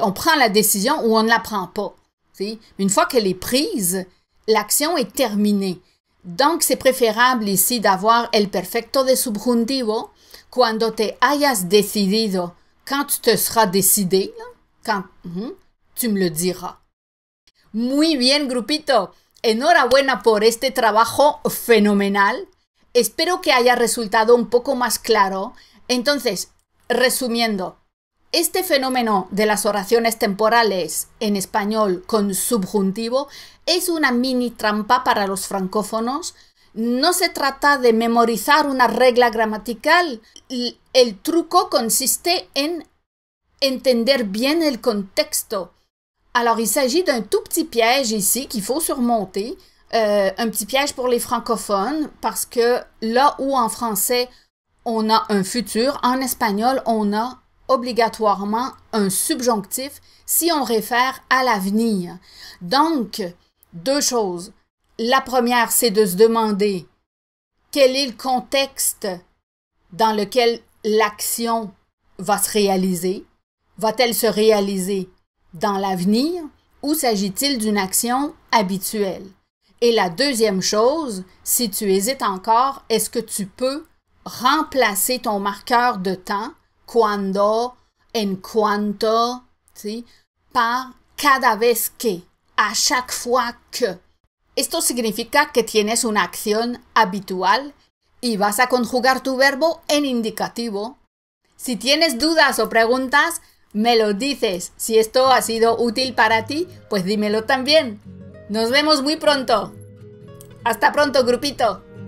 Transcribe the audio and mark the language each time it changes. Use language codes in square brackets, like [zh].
[fr] On prend la décision ou on ne la prend pas. [es] ¿Sí? [fr] Une fois qu'elle est prise, l'action est terminée. Donc, c'est préférable ici d'avoir [es] el perfecto de subjuntivo cuando te hayas decidido. [fr] Quand tu te seras décidé, là, quand tu me le diras. [es] Muy bien, grupito. Enhorabuena por este trabajo fenomenal. Espero que haya resultado un poco más claro. Entonces, resumiendo, este fenómeno de las oraciones temporales en español con subjuntivo es una mini trampa para los francófonos. No se trata de memorizar una regla gramatical. El truco consiste en entender bien el contexto. [fr] Alors, il s'agit d'un tout petit piège ici qu'il faut surmonter. Un petit piège pour les francophones parce que là où en français on a un futur, en espagnol on a obligatoirement un subjonctif si on réfère à l'avenir. Donc, deux choses. La première, c'est de se demander quel est le contexte dans lequel l'action va se réaliser. Va-t-elle se réaliser dans l'avenir ou s'agit-il d'une action habituelle? Et la deuxième chose, si tu hésites encore, est-ce que tu peux remplacer ton marqueur de temps, [es] cuando, en cuanto, ¿sí? [fr] Par [es] cada vez que, [fr] a chaque fois que. [es] Esto significa que tienes una acción habitual y vas a conjugar tu verbo en indicativo. Si tienes dudas o preguntas, me lo dices. Si esto ha sido útil para ti, pues dímelo también. Nos vemos muy pronto. Hasta pronto, grupito.